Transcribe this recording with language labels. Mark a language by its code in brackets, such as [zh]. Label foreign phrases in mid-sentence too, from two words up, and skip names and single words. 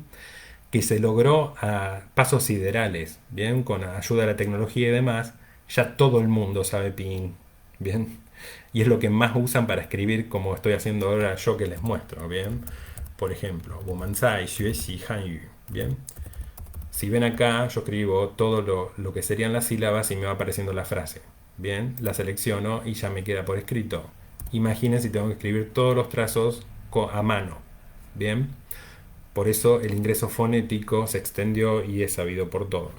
[es] Que se logró a pasos siderales, ¿bien? Con ayuda de la tecnología y demás, ya todo el mundo sabe Pinyin, ¿bien? Y es lo que más usan para escribir, como estoy haciendo ahora yo que les muestro, ¿bien? Por ejemplo, [zh] 我们在学习汉语, [es] ¿bien? Si ven acá, yo escribo todo lo que serían las sílabas y me va apareciendo la frase. Bien, la selecciono y ya me queda por escrito. Imaginen si tengo que escribir todos los trazos a mano. Bien, por eso el ingreso fonético se extendió y es sabido por todos.